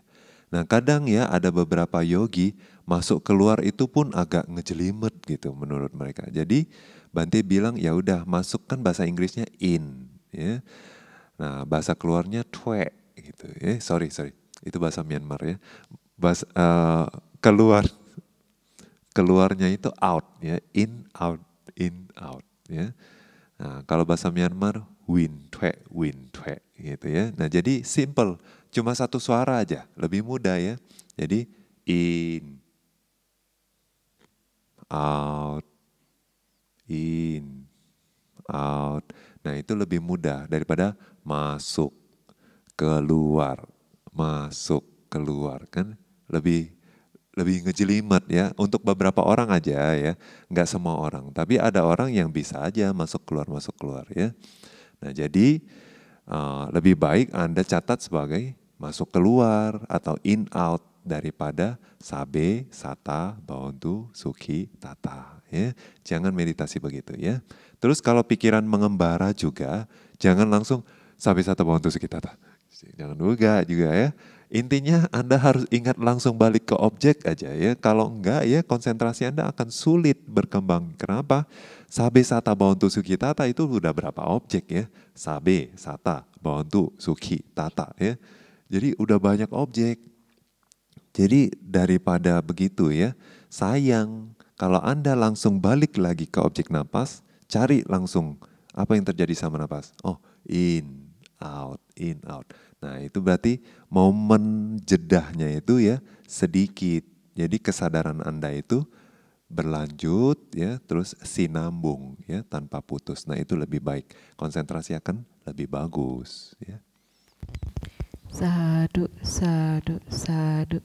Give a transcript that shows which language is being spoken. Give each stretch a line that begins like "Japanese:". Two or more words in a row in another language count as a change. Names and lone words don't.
Indonesian: Nah kadang ya ada beberapa yogi masuk keluar itu pun agak ngejelimet gitu menurut mereka. Jadi Bante bilang ya udah masuk kan bahasa Inggrisnya in ya. Nah bahasa keluarnya twe gitu ya. Sorry itu bahasa Myanmar ya. Keluar keluarnya itu out ya,
English: in out
Indonesian: ya. Nah, kalau bahasa Myanmar
Burmese: win twe
Indonesian: gitu ya. Nah, jadi simple, cuma satu suara aja, lebih mudah ya.
English: Jadi in out in out.
Indonesian: Nah, itu lebih mudah daripada masuk keluar kan lebih lebih ngejelimet ya untuk beberapa orang aja ya, nggak semua orang. Tapi ada orang yang bisa aja masuk keluar ya. Nah jadi lebih baik Anda catat sebagai masuk keluar atau
English: in out
Indonesian: daripada
Pali: sabe, sata, bawantu, suki, tata.
Indonesian: Ya. Jangan meditasi begitu ya. Terus kalau pikiran mengembara juga, jangan langsung
Pali: sabe, sata, bawantu, suki, tata.
Indonesian: Jangan juga ya. Intinya Anda harus ingat langsung balik ke objek aja ya. Kalau enggak ya konsentrasi Anda akan sulit berkembang. Kenapa?
Pali: Sabe, sata, bawantu, suki, tata
Indonesian: itu udah berapa objek ya.
Pali: Sabe, sata, bawantu, suki, tata ya.
Indonesian: Jadi udah banyak objek. Jadi daripada begitu ya, sayang kalau Anda langsung balik lagi ke objek napas, cari langsung apa yang terjadi sama napas.
English: Oh, in, out, in, out.
Indonesian: Nah itu berarti momen jedahnya itu ya sedikit. Jadi kesadaran Anda itu berlanjut ya, terus sinambung ya tanpa putus. Nah itu lebih baik, konsentrasi akan lebih bagus ya.
Pali: Sadu, sadu, sadu.